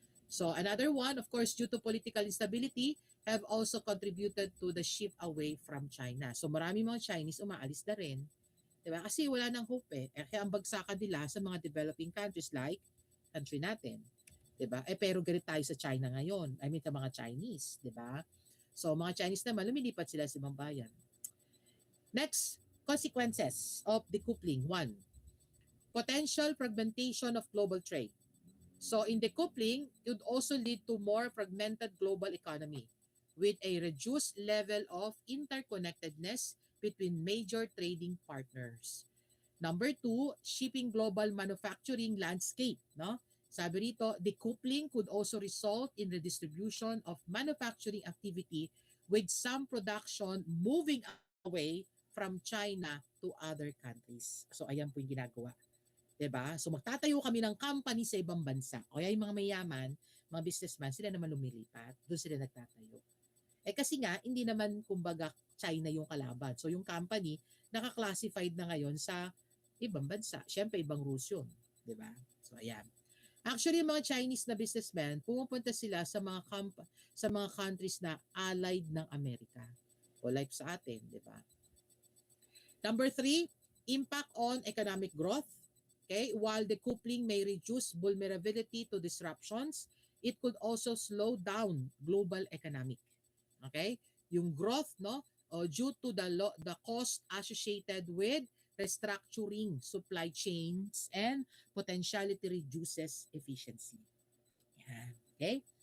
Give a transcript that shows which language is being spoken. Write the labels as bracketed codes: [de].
[en] So another one, of course, due to political instability, have also contributed to the shift away from China. [tl] So marami mga Chinese umaalis na rin. Diba? Kasi wala nang hope eh. Kaya ang bagsakan nila sa mga developing countries like country natin. Diba? Pero galit tayo sa China ngayon. I mean, sa mga Chinese. Diba? So mga Chinese naman, lumilipat sila sa ibang bayan. [en] Next, consequences of decoupling. 1. Potential fragmentation of global trade. So in decoupling, it would also lead to more fragmented global economy with a reduced level of interconnectedness between major trading partners. Number 2, shaping global manufacturing landscape. No? [tl] Sabi rito, [en] decoupling could also result in the distribution of manufacturing activity with some production moving away from China to other countries. [tl] So ayan po yung ginagawa. 'Di ba? So magtatayo kami ng company sa ibang bansa. O kaya yung mga mayaman, mga businessman, sila naman lumilipat. Doon sila nagtatayo. Kasi nga, hindi naman kumbaga China yung kalaban. So yung company, naka-classified na ngayon sa ibang bansa. Siyempre, ibang rules yun. 'Di ba? So ayan. Actually, yung mga Chinese na businessmen, pumupunta sila sa mga countries na allied ng Amerika. O like sa atin, 'di ba? [en] Number 3, impact on economic growth. Okay, while decoupling may reduce vulnerability to disruptions, it could also slow down global economic. Okay? Yung growth, no, due to the cost associated with restructuring supply chains and potentially reduces efficiency. Yeah. Okay?